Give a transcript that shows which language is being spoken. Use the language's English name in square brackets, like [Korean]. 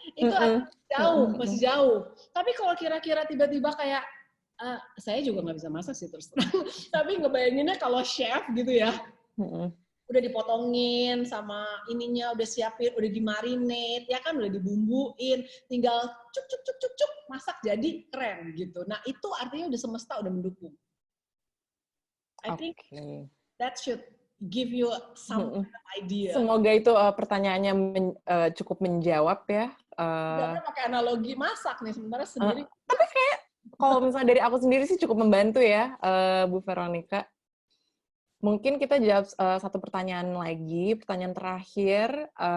[Indonesian] Itu masih jauh. Tapi kalau kira-kira tiba-tiba kayak saya juga nggak bisa masak sih terus terang. Tapi ngebayanginnya kalau chef gitu ya, udah dipotongin sama ininya, udah siapin, udah dimarinate, ya kan udah dibumbuin, tinggal cuk masak jadi keren gitu. Nah itu artinya udah semesta udah mendukung. [English] I think that should give you some idea. [Indonesian] Semoga itu pertanyaannya cukup menjawab ya. Sebenarnya pakai analogi masak nih, sementara sendiri. Tapi kayak kalau misalnya dari aku sendiri sih cukup membantu ya, Bu Veronica. Mungkin kita jawab satu pertanyaan lagi, pertanyaan terakhir.